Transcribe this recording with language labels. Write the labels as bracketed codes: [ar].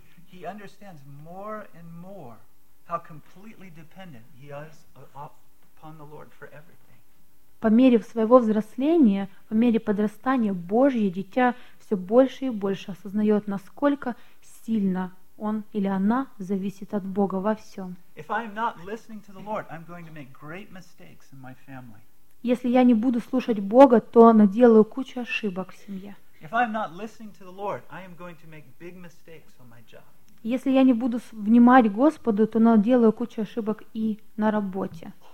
[en] He understands more and more how completely dependent he is upon the Lord for everything. [ru] По мере своего взросления, по мере подрастания, Божье дитя все больше и больше осознает, насколько сильно он или она зависит от Бога во всем. [en] If I am not listening to the Lord, I'm going to make great mistakes in my family. [ru] Если я не буду слушать Бога, то наделаю кучу ошибок в семье. [en] If I am not listening to the Lord, I am going to make big mistakes on my job. [ru] Если я не буду внимать Господу, то наделаю кучу ошибок и на работе.